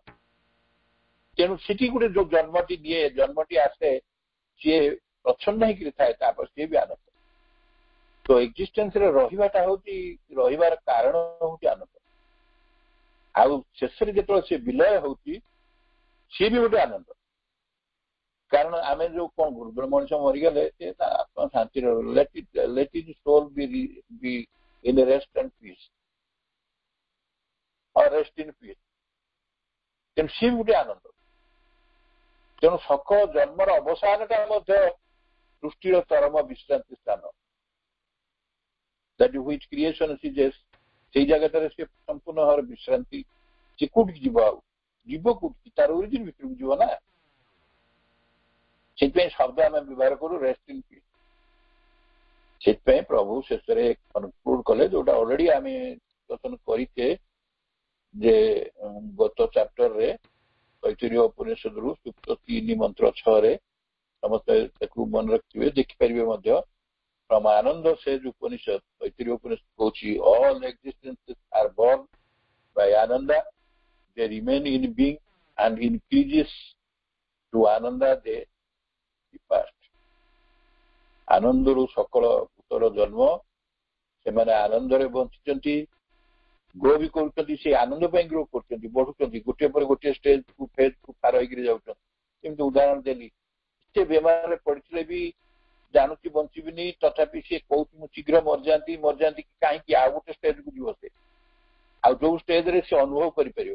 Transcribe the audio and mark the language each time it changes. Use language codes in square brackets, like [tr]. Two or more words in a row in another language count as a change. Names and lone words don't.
[or] ତେଣୁ ସେଠି ଗୋଟେ ଯୋଉ ଜନ୍ମଟି ଦିଏ, ଜନ୍ମଟି ଆସେ, ସିଏ ପ୍ରଚ୍ଛନ୍ନ ହେଇକିରି ଥାଏ, ତାପରେ ସିଏ ବି ଆନନ୍ଦ। ତ ଏକ୍ସିଷ୍ଟେନ୍ସରେ ରହିବାଟା ହଉଛି ରହିବାର କାରଣ ହଉଛି ଆନନ୍ଦ। ଆଉ ଶେଷରେ ଯେତେବେଳେ ସେ ବିଲୟ ହଉଛି ସିଏ ବି ଗୋଟେ ଆନନ୍ଦ। କାରଣ ଆମେ ଯୋଉ କଣ କରୁ, ଜଣେ ମଣିଷ ମରିଗଲେ ସେ ଆତ୍ମା ଶାନ୍ତିରେ [en] let his soul be in rest and peace or rest in peace। [or] ତେଣୁ ସିଏ ଗୋଟେ ଆନନ୍ଦ। ତେଣୁ ସକଳ ଜନ୍ମର ଅବସାନଟା ମଧ୍ୟ ସୃଷ୍ଟିର ଚରମ ବିଶ୍ରାନ୍ତି ସ୍ଥାନ। [en] that which creation is [or] ସେଇ ଜାଗାଟାରେ ସେ ସମ୍ପୂର୍ଣ୍ଣ ଭାବରେ ବିଶ୍ରାନ୍ତି। ସେ କୋଉଠିକି ଯିବ? ଆଉ ଯିବ କୋଉଠିକି? ତାର ଓରିଜିନ ଭିତରକୁ ଯିବ ନା। ସେଥିପାଇଁ ଶବ୍ଦ ଆମେ ବ୍ୟବହାର କରୁ [en] rest in peace. [or] ସେଥିପାଇଁ ପ୍ରଭୁ ଶେଷରେ କନକ୍ଲୁଡ କଲେ ଯୋଉଟା ଅଲରେଡି ଆମେ ଦର୍ଶନ କରିଛେ ଯେ ଗତ ଚାପ୍ଟରରେ ତୈତ୍ତରୀୟ ଉପନିଷଦରୁ ସୁକ୍ତ 3 ମନ୍ତ୍ର 6ରେ ସମସ୍ତେ ତାକୁ ମନେ ରଖିଥିବେ, ଦେଖିପାରିବେ ମଧ୍ୟ। [en] From Ananda says Upanishad, Taittiriya Upanishad କହୁଛି all existences are born by Ananda, they remain in being and increases to Ananda they depart। [or] ଆନନ୍ଦରୁ ସକଳ ଭୂତର ଜନ୍ମ, ସେମାନେ ଆନନ୍ଦରେ ବଞ୍ଚିଛନ୍ତି, ଗ୍ରୋ ବି କରୁଛନ୍ତି। ସେ ଆନନ୍ଦ ପାଇଁ ଗ୍ରୋ କରୁଛନ୍ତି, ବଢୁଛନ୍ତି, ଗୋଟିଏ ପରେ ଗୋଟିଏ [en] stageକୁ phaseକୁ [or] ପାର ହେଇକିରି ଯାଉଛନ୍ତି। ଯେମିତି ଉଦାହରଣ ଦେଲି, ସେ ବେମାରରେ ପଡିଥିଲେ ବି ଜାଣୁଛି ବଞ୍ଚିବିନି, ତଥାପି ସେ କହୁଛି ମୁଁ ଶୀଘ୍ର ମରିଯାଆନ୍ତି କି କାହିଁକି ଆଉ ଗୋଟେ ଷ୍ଟେଜକୁ ଯିବ ସେ, ଆଉ ଯୋଉ ଷ୍ଟେଜରେ ସେ ଅନୁଭବ କରିପାରିବ।